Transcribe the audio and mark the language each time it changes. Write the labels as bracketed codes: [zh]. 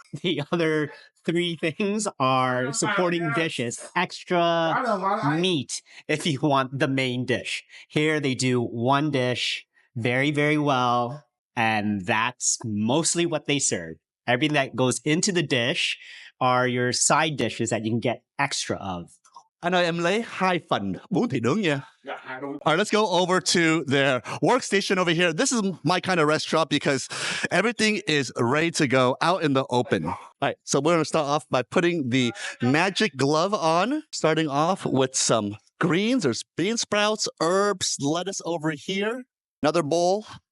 [en] The other three things are supporting dishes, extra meat if you want the main dish. Here they do one dish very, very well, and that's mostly what they serve. Everything that goes into the dish are your side dishes that you can get extra of. [vi] Anh ơi, em lấy 2 phần bún thịt nướng nha. [en] All right, let's go over to their workstation over here. This is my kind of restaurant because everything is ready to go out in the open. All right, so we're going to start off by putting the magic glove on, starting off with some greens. There's bean sprouts, herbs, lettuce over here. Another bowl.